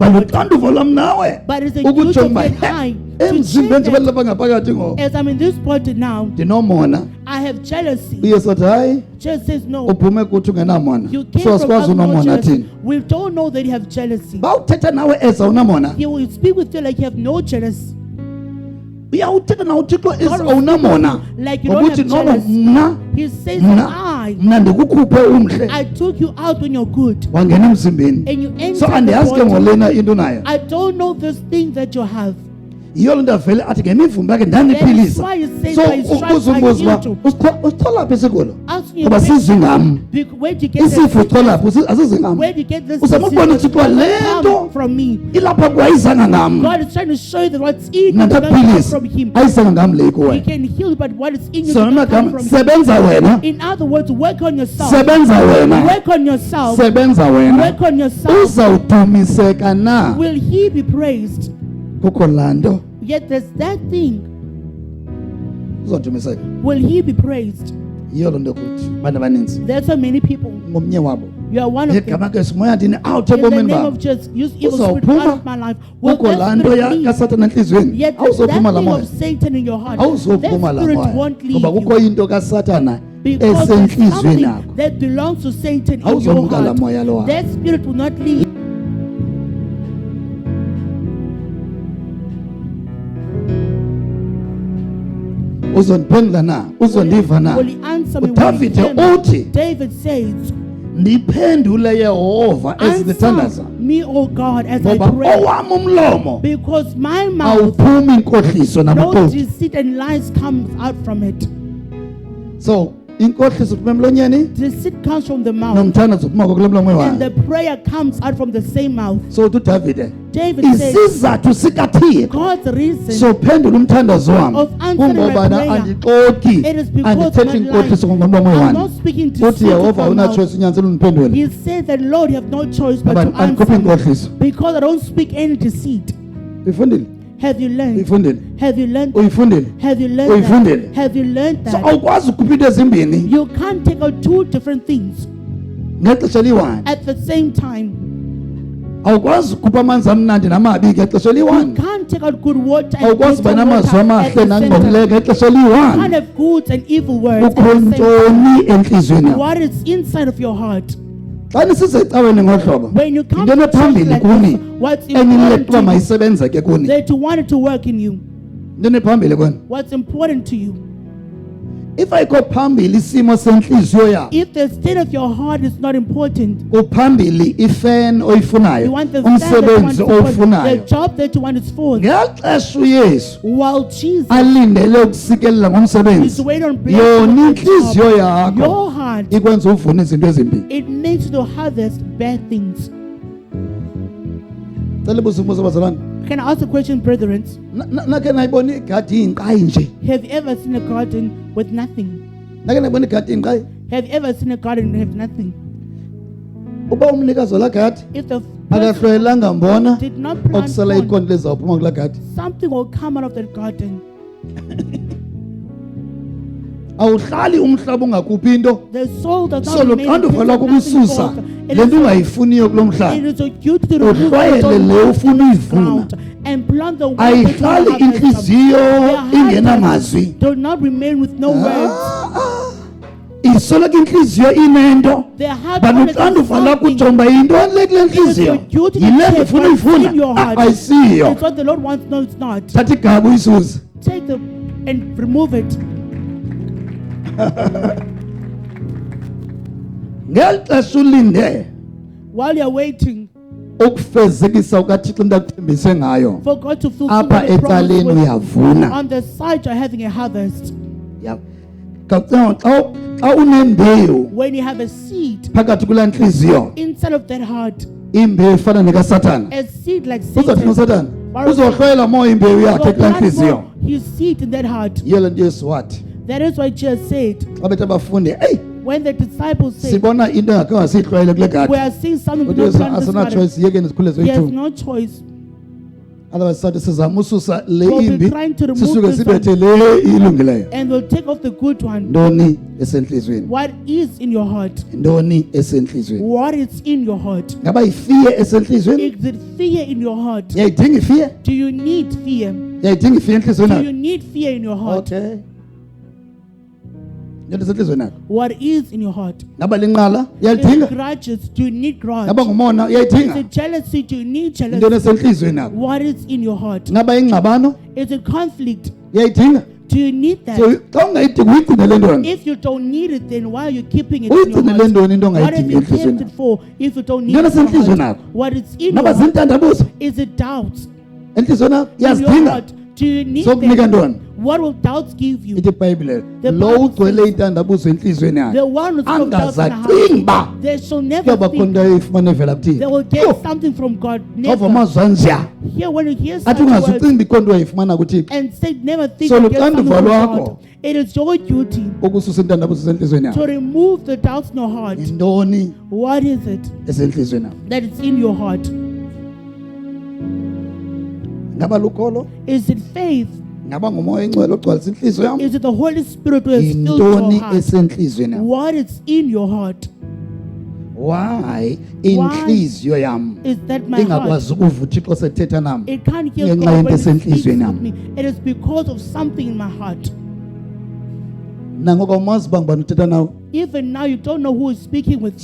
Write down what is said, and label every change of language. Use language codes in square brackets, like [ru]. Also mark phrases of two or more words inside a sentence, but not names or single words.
[en] but body. [xh] uxanduva lwam nawe [en] But it's a duty [xh] ukujonga [en] of [xh] uba [en] that high to [xh] emzimbeni [en] check [xh] nje [en] that [xh] balapha ngaphakathi ngo [en] as I'm in this body now, [xh] ndinomona [en] I have jealousy. [xh] uye sothi hayi [en] Just says no. [xh] uphume kuthi ungenamona [en] You came so from [xh] asikwazi [en] us not [xh] unomona [en] jealous. [xh] thini [en] We don't know that you have jealousy. [xh] bawuthetha nawe eza unamona [en] He will speak with you like you have no jealousy. [xh] uyawuthetha nawe uthixo [en] God will speak [xh] awunamona [en] with you like you don't [xh] ngokuthi [en] have [xh] noba [en] jealousy. [xh] mna [en] He says, [xh] mna ndikukhuphe umhle [en] I took you out when you're good. [xh] wangena emzimbeni [en] And you so entered the [xh] andiyazi ke [en] body. [xh] ngolena into nayo [en] I don't know this thing that you have. [xh] yiyo loo nto avele athi ngemivumba yakhe [en] That is [xh] ndandiphilisa [en] why you say so by his stripes [xh] ukuze [en] I [xh] umbuzo uba [en] healed you. [xh] usithola phi isigulo [en] Asking you, [xh] ngoba sizwi ngam [en] where do you get [xh] isifo [en] this? [xh] uthola phi asizi ngam [en] Where do you get this? [xh] uzama ukubona [en] disease? [xh] uthixo le [en] Come [xh] nto [en] from me. [xh] ilapha kuwe ayizanga ngam [en] God is trying to show you that what's in you [xh] mna [en] does not come [xh] ndakuphilisa [en] from Him. [xh] ayizanga ngam le [en] He [xh] kuwe [en] can heal you, but what is in you so does not come [xh] namagama [en] from Him. [xh] sebenza wena [en] In other words, work on yourself. [xh] sebenza wena [en] Work on yourself. [xh] sebenza wena [en] Work on yourself. [xh] uzawudumiseka na [en] Will He be praised? [xh] kukho laa nto [en] Yet there's that thing. [xh] uzawudumiseka [en] Will He be praised? [xh] yiyo loo nto kuthi bantu abaninzi [en] There's so many people. [xh] ngomnye wabo [en] You are one of them. [xh] igama ke simoya ndini awuthe [en] In the [xh] ebomini [en] name [xh] babo [en] of Jesus, use evil spirit out [xh] uzawuphuma [en] of my life. Will [xh] kukho laa [en] that [xh] nto [en] spirit leave? [xh] kasatana entliziyweni [en] Yet there's that [xh] awuzophuma laa [en] thing [xh] moya [en] of Satan in your heart. [xh] awuzophuma [en] That [xh] laa [en] spirit [xh] moya [en] won't leave [xh] ngoba kukho [en] you. [xh] into kasatana [en] Because there's [xh] esentliziyweni [en] something [xh] yakho [en] that belongs to Satan in your [xh] awuzomka laa moya [en] heart. [xh] lowa [en] That spirit will not leave. [xh] uzondiphendula na uzondiva na [en] Will he answer me when he [xh] uDavide [en] hears me? [xh] uthi [en] David says, [xh] ndiphendule yehova ezindithandaza [en] answer me, O God, as I [xh] ngoba [en] pray. [xh] owam umlomo [en] Because my mouth, [xh] awuphumi inkohliso [en] no [xh] nabuxoki [en] deceit and lies comes out from it. [xh] So inkohliso kuphuma emlonyeni [en] Deceit comes from the mouth, [xh] nomthandazo uphuma kule mlomo [en] and [xh] wakhe. [en] the prayer comes out from the same mouth. [xh] So uDavide [en] David said, [xh] isizathu sikaThixo [en] God's reason [xh] sophendula umthandazo wami [en] of answering my [xh] kungobana [en] prayer, [xh] andixoki [en] it is because [xh] andithethi [en] my [xh] inkohliso [en] life, [xh] ngomlomo [en] I'm [xh] wami. [en] not speaking to [xh] Uthi [en] speak [xh] Yehova [en] with my [xh] una [en] mouth. [xh] choice unyanisela undiphendule. [en] He said that, Lord, you have no choice but [xh] Abantu [en] to [xh] andikhuphi [en] answer [xh] inkohliso. [en] because I don't speak any deceit. [xh] Uyifundile? [en] Have you learned? [xh] Uyifundile? [en] Have you learned that? [xh] Uyifundile? [en] Have you learned [xh] Uyifundile? [en] that? Have you learned So that? [xh] awukwazi ukukhupha into ezimbini [en] You can't take out two different things [xh] ngexesha eliyi-one. [en] at the same time. [xh] Awukwazi ukukhupha amanzi amnandi namabi ngexesha [en] You [xh] eliyi-one. [en] can't take out good water and [xh] Awukwazi uba [en] bitter [xh] namazwi [en] water at [xh] amahle [en] the same [xh] nangcolileyo [en] time. [xh] ngexesha [en] You can't [xh] eliyi-one. [en] have good and evil words at [xh] Kukho [en] the same time. [xh] ntoni entliziyweni yakho? [en] What is inside of your heart? [xh] Xa nisize ecaweni ngohlobo [en] When you come into to church [xh] enephambili [en] like [xh] kuni [en] this, what's [xh] enilele [en] important [xh] ukuba [en] to you? [xh] mayisebenze ke kuni. [en] That you want it to work in you. [xh] Into enephambili kuni. [en] What's important to you? [xh] If ayikho phambili isimo sentliziyo yakho, [en] If the state of your heart is not important, [xh] uphambili ifeni [en] you [xh] oyifunayo, [en] want the stand that you want [xh] umsebenzi [en] to put, the [xh] owufunayo. [en] job that you want is for. [xh] Ngexesha uYesu [en] While Jesus [xh] alindele ukusikelela [en] is [xh] ngomsebenzi, [en] waiting on [xh] yona inhliziyo yakho [en] your heart, [xh] ikwenza uvune izinto ezimbi. [en] it makes you to harvest bad things. [xh] Cela ubuze umbuzo bazalwane. [en] Can I ask a question, brethren? [xh] Nakhe nayibona igadi iyinqayi nje. [en] Have you ever seen a garden with nothing? [xh] Nakhe nayibona igadi iyinqayi. [en] Have you ever seen a garden and have nothing? [xh] Uba umnikazi wala gadi [en] If the person [xh] akahlwayelanga mbona [en] did not plant [xh] okusala [en] corn, [xh] iqondo lezawuphuma kula gadi. [en] something will come out of that garden. [xh] Awuhlali umhlaba ungakuphi into. [en] The soul does So not remain in [xh] luxanduva [en] place [xh] lwakho [en] of nothing [xh] ukususa [en] false. It [xh] le nto [en] is [xh] ungayifuniyo kulo [en] it [xh] mhlaba. [en] is your duty to remove [xh] Uhlwayele [en] the [xh] le ufuna uyivuna. [en] ground and plant the one that you [xh] Ayihlali [en] want to harvest from. [xh] inhliziyo [en] Their heart [xh] ingenamazwi. [en] do not remain with no words. [xh] Isoloko inhliziyo inento. [en] Their heart But always has [xh] luxanduva lakho [en] something. [xh] ujonga yintoni le kule [en] It is your [xh] nhliziyo. [en] duty to [xh] Yile [en] check [xh] ndifuna [en] what's in your [xh] uyifuna. [en] heart. [xh] Ayisiyo. [en] It's what the Lord wants. No, it's not. [xh] Thatha igaba uyisuze. [en] Take the and remove it. [xh] Ngeli xesha ulinde [en] While you're waiting [xh] ukufezekisa ukaThixo into akuthembise ngayo. [en] for God to fulfill [xh] Apha [en] the promise [xh] ecaleni [en] with, [xh] uyavuna. [en] on the side you're having a harvest. [xh] Ya. Xa unembewu [en] When you have a seed [xh] phakathi kula nhliziyo, [en] inside of that heart, [xh] imbewu efana nekaSathana. [en] a seed like [xh] Uzathi [en] Satan, [xh] uSathana uzohlwayela moya imbewu yakhe [en] will [xh] kula [en] plant [xh] nhliziyo. [en] more his seed in that heart. [xh] Yiyo le nto Yesu wathi [en] That is why Jesus said, [xh] xa bethe abafundi, eyi [en] when the disciples said, [xh] sibona into engakhange siyihlwayele kule [en] we [xh] gadi. [en] are seeing something we [xh] Uthi [en] don't [xh] Yesu [en] plant in this [xh] asina [en] garden. [xh] choice, yekeni sikhule [en] He has [xh] zoyi-2. [en] no choice. [xh] Otherwise sathi sizama ususa le [en] We'll be [xh] imbi [en] trying to remove [xh] sisuke [en] this [xh] sibethe le ilungileyo. [en] And we'll take off the good one. [xh] Ntoni esentliziyweni? [en] What is in your heart? [xh] Ntoni esentliziyweni? [en] What is in your heart? [xh] Ngaba yifiye esentliziyweni? [en] Is it fear in your heart? [xh] Uyayidinga ifiye? [en] Do you need fear? [xh] Uyayidinga ifiye entliziyweni [en] Do [xh] yakho? [en] you need fear in your heart? Okay. [xh] Into esentliziyweni yakho. [en] What is in your heart? [xh] Ngaba linqala? [en] Is [xh] Uyalidinga? [en] it grudges? Do you need grudge? [xh] Ngaba ngumona? [en] Is [xh] Uyayidinga? [en] it jealousy? Do you need [xh] Into [en] jealousy? [xh] esentliziyweni yakho. [en] What is in your heart? [xh] Ngaba ingxabano? [en] Is it conflict? [xh] Uyayidinga? [en] Do you need So that? [xh] xa ungayidingi uyigcine le ntoni? [en] If you don't need it, then why are you keeping it in your [xh] Uyigcine le [en] heart? [xh] ntoni into [en] What have [xh] ongayidingi [en] you kept [xh] entliziyweni [en] it [xh] yakho? [en] for if you don't need [xh] Ntoni [en] it in your [xh] esentliziyweni [en] heart? [xh] yakho? [en] What is in [xh] Ngaba [en] your heart? [xh] zintandabuzo [en] Is it doubts? [xh] entliziyweni yakho? [en] In your [xh] Uyazidinga? [en] heart? Do you need [xh] Sokunika [en] them? [xh] ntoni? [en] What will doubts give you? [xh] Ithi iBhayibhile, [en] The [xh] lo [en] Bible [xh] ugcwele [en] says- [xh] intandabuzo entliziyweni yakhe [en] The one who's full of doubts in the [xh] angazacingi [en] heart, [xh] uba [en] they shall never [xh] kuyoba khona [en] think [xh] into ayifumana evela [en] they [xh] kuthini. [en] will get something from God. [xh] Ova [en] Never. [xh] amazwi anjeya [en] Here, when you hear such [xh] athi ungaze [en] words [xh] ucingi ikhona into ayifumana kuthixo [en] and say, never think So you get something [xh] luxanduva [en] from [xh] lwakho [en] God. It is your duty [xh] ukususa intandabuzo esentliziyweni [en] to [xh] yakho. [en] remove the doubts in your heart. [xh] Yintoni [en] What is it [xh] esentliziyweni yakho? [en] that is in your heart? [xh] Ngaba lukholo? [en] Is it faith? [xh] Ngaba ngumoya engcwele ogcwalisa inhliziyo yam? [en] Is it the Holy Spirit who has filled your [xh] Yintoni [en] heart? [xh] esentliziyweni yakho? [en] What is in your heart? [xh] Why inhliziyo yam [en] Is that my heart? [xh] ingakwazi ukuva uthixo sethetha nam? [en] It can't hear [xh] Ngenxa [en] God [xh] yento [en] when He speaks [xh] esentliziyweni [en] with [xh] yam. [en] me. It is because of something in my heart. [xh] Nangoku awumazi uba ngubani uthetha nawe. [en] Even now, you don't know who is speaking with you.